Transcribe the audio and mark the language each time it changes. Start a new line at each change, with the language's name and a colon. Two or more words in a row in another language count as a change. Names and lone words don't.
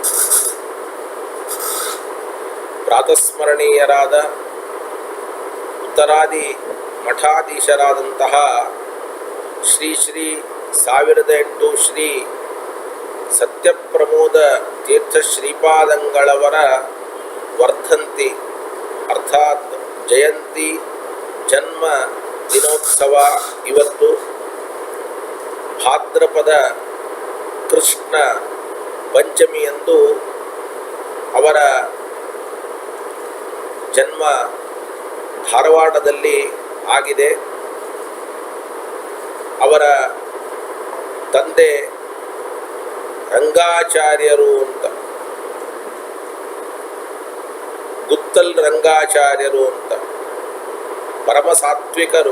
Kannada: ಪ್ರಾತಸ್ಮರಣೀಯರಾದ ಉತ್ತರಾದಿ ಮಠಾಧೀಶರಾದಂತಹ ಶ್ರೀ ಶ್ರೀ 1008 ಶ್ರೀ ಸತ್ಯಪ್ರಮೋದ ತೀರ್ಥ ಶ್ರೀಪಾದಂಗಳವರ ವರ್ಧಂತಿ ಅರ್ಥಾತ್ ಜಯಂತಿ ಜನ್ಮ ದಿನೋತ್ಸವ ಇವತ್ತು. ಭಾದ್ರಪದ ಕೃಷ್ಣ ಪಂಚಮಿಯಂದು ಅವರ ಜನ್ಮ ಧಾರವಾಡದಲ್ಲಿ ಆಗಿದೆ. ಅವರ ತಂದೆ ರಂಗಾಚಾರ್ಯರು ಅಂತ, ಗುತ್ತಲ್ ರಂಗಾಚಾರ್ಯರು ಅಂತ, ಪರಮ ಸಾತ್ವಿಕರು.